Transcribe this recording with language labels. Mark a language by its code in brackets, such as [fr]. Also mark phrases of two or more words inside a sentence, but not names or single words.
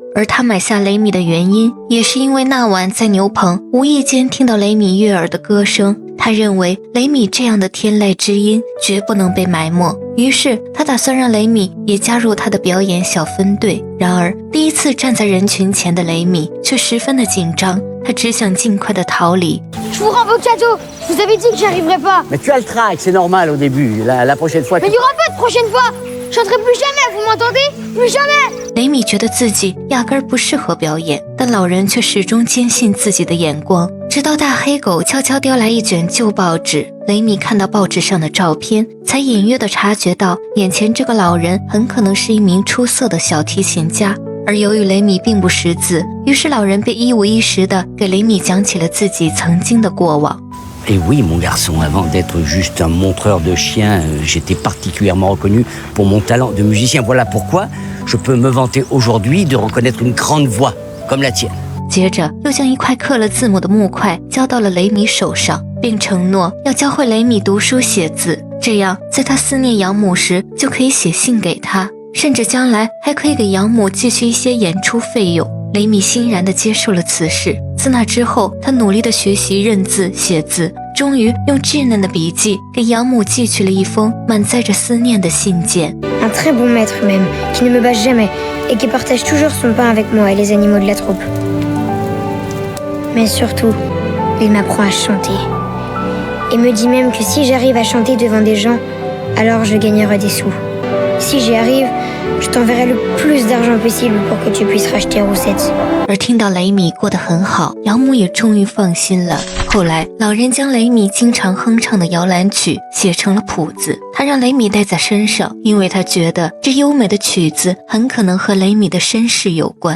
[zh] 而他买下雷米的原因，也是因为那晚在牛棚无意间听到雷米悦耳的歌声， 他认为雷米这样的天籁之音绝不能被埋没，于是他打算让雷米也加入他的表演小分队。然而第一次站在人群前的雷米却十分的紧张，他只想尽快的逃离。 [fr] Je vous rends votre château. Je vous avais dit que j'y arriverais pas. Mais tu as le trac, c'est normal au début. La prochaine fois... Mais il n'y aura pas de prochaine fois. Je chanterai plus jamais, vous m'entendez? Plus jamais. [zh] 雷米觉得自己压根儿不适合表演，但老人却始终坚信自己的眼光。直到大黑狗悄悄叼来一卷旧报纸，雷米看到报纸上的照片，才隐约地察觉到眼前这个老人很可能是一名出色的小提琴家。而由于雷米并不识字，于是老人便一五一十地给雷米讲起了自己曾经的过往。 [fr] Et oui, mon garçon, avant d'être juste un montreur de chiens, j'étais particulièrement reconnu pour mon talent de musicien. Voilà pourquoi je peux me vanter aujourd'hui de reconnaître une grande voix comme la tienne. [zh] 接着又将一块刻了字母的木块交到了雷米手上，并承诺要教会雷米读书写字，这样在他思念养母时就可以写信给他，甚至将来还可以给养母寄去一些演出费用。雷米欣然地接受了此事。自那之后，他努力地学习认字写字，终于用稚嫩的笔记给养母寄去了一封满载着思念的信件。 [fr] Un très bon maître même, qui ne me bâche jamais et qui partage toujours son pain avec moi et les animaux de la troupe. Mais surtout, il m'apprend à chanter. Et me dit même que si j'arrive à chanter devant des gens, alors je gagnerai des sous. Si j'y arrive, je t'enverrai le plus d'argent possible pour que tu puisses racheter Roussette. [zh] 而听到雷米过得很好，养母也终于放心了。后来，老人将雷米经常哼唱的摇篮曲写成了谱子，他让雷米带在身上，因为他觉得这优美的曲子很可能和雷米的身世有关。